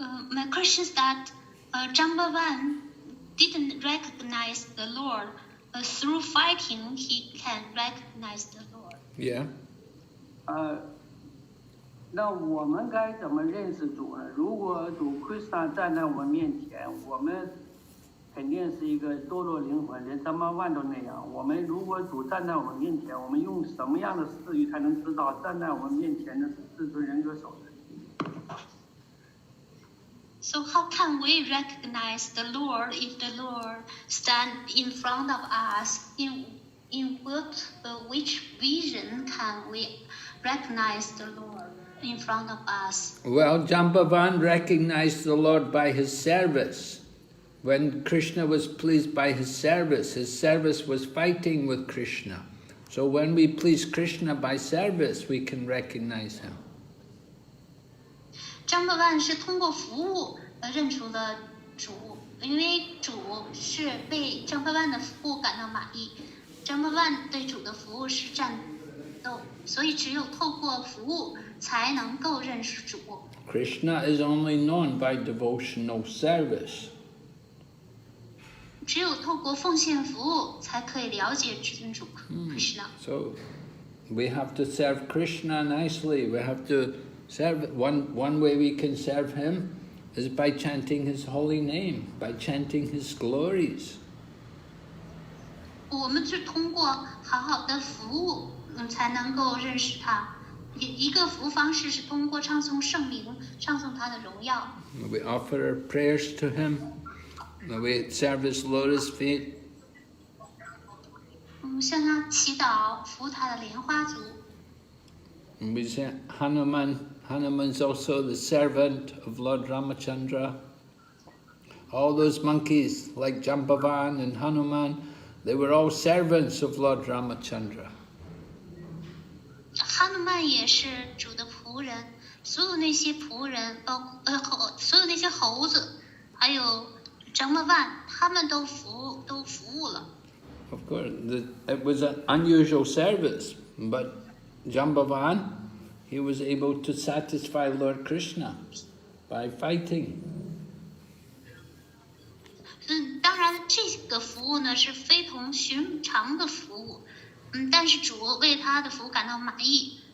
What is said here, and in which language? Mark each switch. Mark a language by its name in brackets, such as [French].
[English] My question is that Jambavan didn't recognize the Lord. Through fighting, he can recognize the Lord. Yeah. [Chinese] 那我们该怎么认识主呢？如果主 Krishna 站在我们面前，我们肯定是一个堕落灵魂，连张八万都那样。我们如果主站在我们面前，我们用什么样的视域才能知道站在我们面前的是至尊人格守人？ [English] So how can we recognize the Lord if the Lord stand in front of us? In which vision can we recognize the Lord in front of us? Well, Jambavan recognized the Lord by his service. When Krishna was pleased by his service was fighting with Krishna. So when we please Krishna by service, we can recognize him. [Chinese] 张伯万是通过服务认出了主，因为主是被张伯万的服务感到满意。张伯万对主的服务是战斗，所以只有透过服务才能够认识主。 [English] Krishna is only known by devotional service. [Chinese] 只有透过奉献服务，才可以了解至尊主 Krishna。 [English] So we have to serve Krishna nicely. We have to serve. One way we can serve him is by chanting his holy name, by chanting his glories. [Chinese] 我们是通过好好的服务，才能够认识他。一个服务方式是通过唱诵圣名，唱诵他的荣耀。 [English] We offer our prayers to him. We serve his lotus feet. [Chinese] 我们向他祈祷，服他的莲花足。 [English] And we say Hanuman. Hanuman's also the servant of Lord Ramachandra. All those monkeys like Jambavan and Hanuman, they were all servants of Lord Ramachandra. [Chinese] 哈努曼也是主的仆人，所有那些仆人，所有那些猴子，还有张伯万，他们都服务了。 [English] Of course, it was an unusual service, but Jambavan, he was able to satisfy Lord Krishna by fighting. [Chinese] 当然这个服务呢是非同寻常的服务，但是主为他的服务感到满意。